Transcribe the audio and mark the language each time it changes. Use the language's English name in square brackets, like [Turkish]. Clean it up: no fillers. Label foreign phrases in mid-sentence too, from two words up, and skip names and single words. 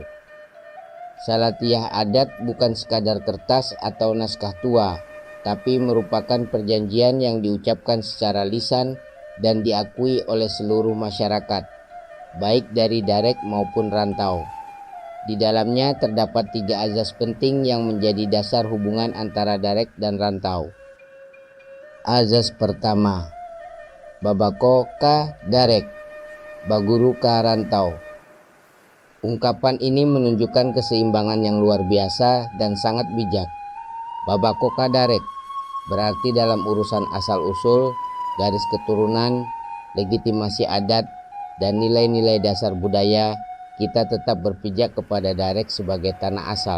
[Indonesian] Salatiah Adat bukan sekadar kertas atau naskah tua, tapi merupakan perjanjian yang diucapkan secara lisan dan diakui oleh seluruh masyarakat, baik dari Darek maupun rantau. Di dalamnya terdapat 3 azas penting yang menjadi dasar hubungan antara Darek dan rantau. Azas pertama, [Minangkabau] Babako ka Darek, Baguru ka rantau. [Indonesian] Ungkapan ini menunjukkan keseimbangan yang luar biasa dan sangat bijak. [Minangkabau] Babako ka Darek [Indonesian] berarti dalam urusan asal-usul, garis keturunan, legitimasi adat, dan nilai-nilai dasar budaya, kita tetap berpijak kepada Darek sebagai tanah asal.